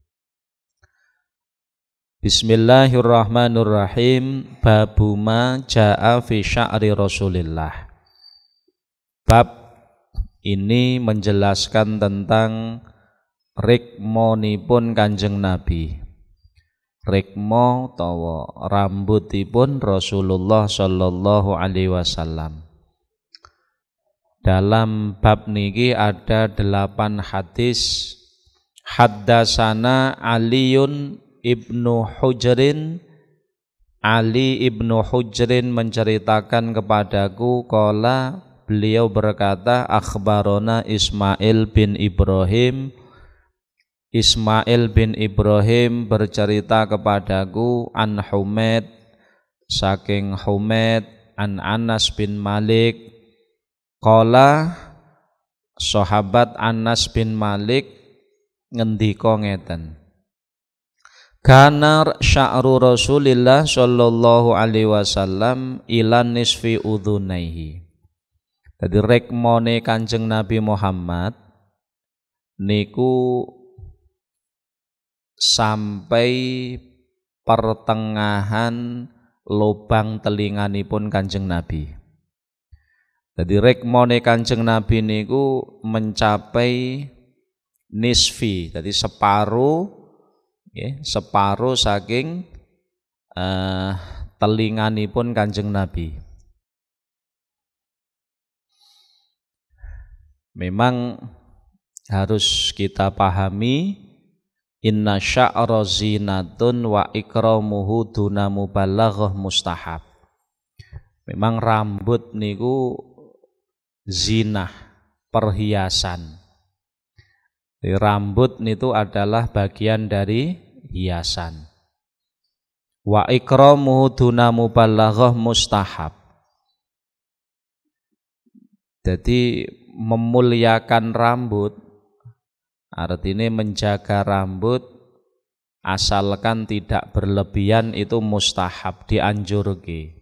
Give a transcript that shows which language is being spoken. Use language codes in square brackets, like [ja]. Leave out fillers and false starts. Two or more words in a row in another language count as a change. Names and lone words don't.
[ar] بسم الله الرحمن الرحيم. باب ما جاء في شعر رسول الله. [id] Bab ini menjelaskan tentang rikmonipun Kanjeng Nabi. [jv] Rikmo utawa rambutipun Rasulullah [ar] صلى الله عليه وسلم. [id] Dalam bab niki ada 8 hadis. [ar] حدثنا علي بن حجر. [id] Ali ibnu Hujrin menceritakan kepadaku, qala, beliau berkata, akhbarona Ismail bin Ibrahim. Ismail bin Ibrahim bercerita kepadaku, [ar] عن حميد, saking Humaid, عن أنس بن مالك. [jv] Qala, sahabat Anas bin Malik ngendika ngeten, [ar] كان شعر رسول الله صلى الله عليه وسلم إلى نصف أذنيه. [jv] Jadi rekmone Kanjeng Nabi Muhammad niku [id] sampai pertengahan lubang [jv] telinganipun Kanjeng Nabi. Jadi rekmone Kanjeng Nabi niku mencapai nisfi, jadi separuh, separuh saking telinganipun Kanjeng Nabi. [id] Memang harus kita pahami, [ar] إن الشعر زينة وإكرامه دون مبالغة مستحب. [jv] Memang rambut niku zinah, perhiasan. [id] Jadi rambut itu adalah bagian dari hiasan. [ar] وإكرامه دون مبالغة مستحب. [id] Jadi memuliakan rambut artinya menjaga rambut asalkan tidak berlebihan itu mustahab, dianjurke.